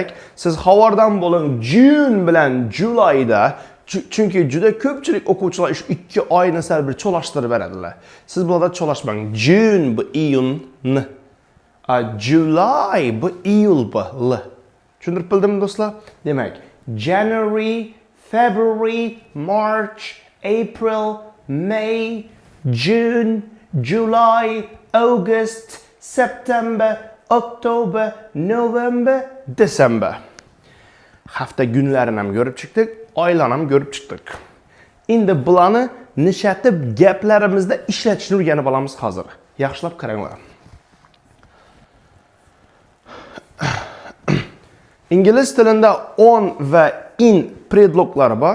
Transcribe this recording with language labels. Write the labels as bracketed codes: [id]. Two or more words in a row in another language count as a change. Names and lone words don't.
[uz] Siz xabardan bo'ling June bilan Julyda, chunki juda ko'pchilik o'quvchilar shu ikki oyni sal bir cho'lashtirib beradilar. Siz bularda cho'lashmang. June bu iyun, July bu iyul bu l. Tushuntirib bildimmi do'stlar? Demak, [en] January, February, March, April, May, June, July, August, September, October, November, December. [uz] Hafta kunlarini ham ko'rib chiqdik, oylarni ham ko'rib chiqdik. Endi bularni nishatib gaplarimizda ishlatishni o'rganib olamiz hozir. Yaxshilab qaranglar. İngliz tilida on va in predloglari bor.